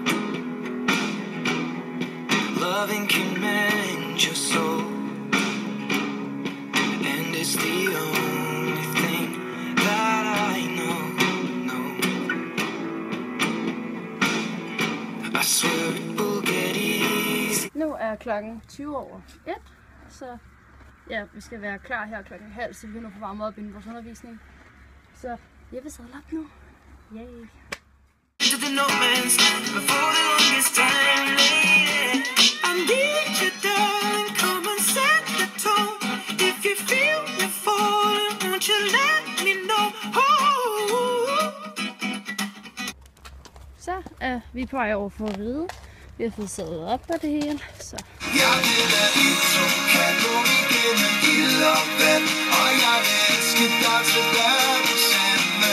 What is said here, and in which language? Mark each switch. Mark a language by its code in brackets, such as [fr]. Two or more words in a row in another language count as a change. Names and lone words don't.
[en] Loving can mend your soul. And it's the only thing that I know. I swear it will get easy. [da] nu er klokken 1:20, så ja, vi skal være klar her klokken 12:30, så vi kan nu få varmet op inden vores undervisning. Så jeg vil sadle op nu. Yay! [en] To the no man's land before the longest time, lady. I need you, darling, come and set the tone. If you feel me falling, won't you let me know? [da] Så er vi på vej over for at ride. Vi har fået sadlet op på det hele, så Jeg vil lade vi to kan gå igennem ild og vand, og jeg vil elske dig til verdens ende.